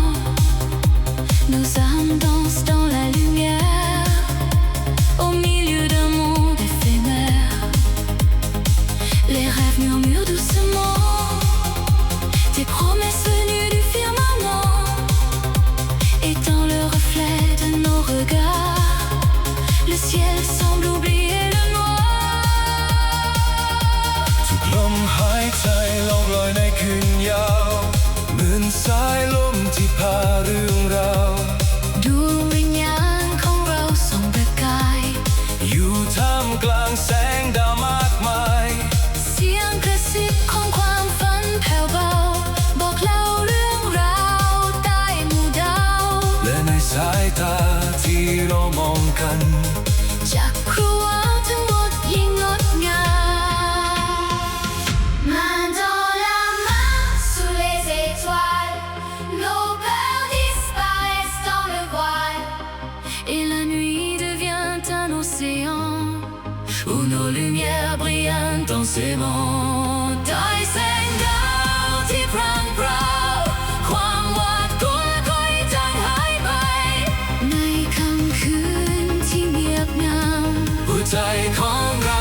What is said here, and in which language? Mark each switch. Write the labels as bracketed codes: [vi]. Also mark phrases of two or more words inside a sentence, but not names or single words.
[fr] Nos âmes dansent dans la lumière au milieu d'un monde éphémère. Les rêves murmurent doucement des promesses venues du firmament, étant le reflet de nos regards. Le ciel semble oublier le noir. [th] ลมหายใจล่องลอยในคืนยาวเหมือนสายลมที่พาเรื่องราว ดวงวิญญาณของเราส่องประกาย อยู่ท่ามกลางแสงดาวมากมาย เสียงกระซิบของความฝันแผ่วเบาบอกเล่าเรื่องราวใต้หมู่ดาว และในสายตาที่เรามองกัน จักรวาลทั้งหมดยิ่งงดงาม [fr] Et la nuit devient un océan où nos lumières brillent intensément. [th] ใต้แสงดาว ที่พรางพราวความหวาดกลัวค่อยจางหายไปในค่ำคืนที่เงียบเหงา หัวใจของเรา